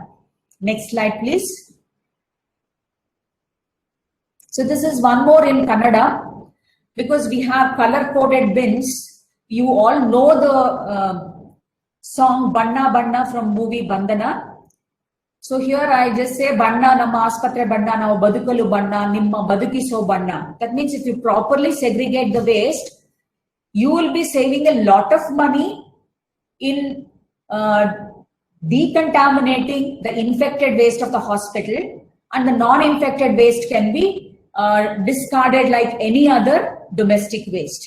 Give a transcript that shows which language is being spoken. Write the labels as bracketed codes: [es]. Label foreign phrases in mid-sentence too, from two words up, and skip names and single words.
[en] Next slide, please. So this is one more in Kannada, because we have color-coded bins. You all know the song Banna Banna from movie Bandhana. So here I just say [kn] ಬಣ್ಣ ನಮ್ಮ ಆಸ್ಪತ್ರೆ ಬಣ್ಣ ನಮ್ಮ ಬದುಕಲು ಬಣ್ಣ ನಿಮ್ಮ ಬದುಕಿಸೋ ಬಣ್ಣ. [en] That means if you properly segregate the waste, you will be saving a lot of money in decontaminating the infected waste of the hospital, and the non-infected waste can be discarded like any other domestic waste.